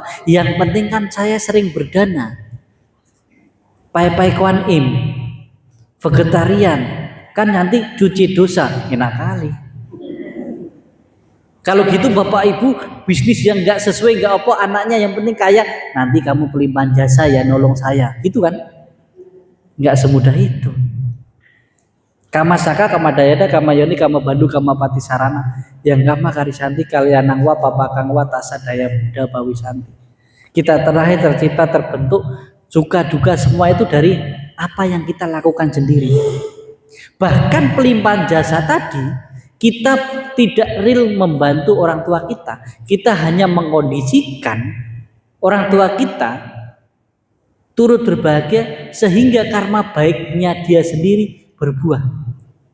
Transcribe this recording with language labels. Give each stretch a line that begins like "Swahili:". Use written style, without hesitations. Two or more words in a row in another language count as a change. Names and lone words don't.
Indonesian: Yang penting kan saya sering berdana, pai-pai Kuan Im, vegetarian, kan nanti cuci dosa, enak kali. Kalau gitu Bapak Ibu bisnis yang nggak sesuai nggak apa, anaknya yang penting kaya, nanti kamu pelimpahan jasa ya, nolong saya, gitu kan? Nggak semudah itu.
Pali: Kama saka, kama dayada, kama yoni, kama bandu, kama pati sarana, yang kama karisanti kalyanangwa papakangwa tasa daya buddha bawisanti.
Indonesian: Kita terakhir tercipta, terbentuk, suka duka semua itu dari apa yang kita lakukan sendiri. Bahkan pelimpahan jasa tadi, kita tidak real membantu orang tua kita hanya mengkondisikan orang tua kita turut berbahagia sehingga karma baiknya dia sendiri berbuah.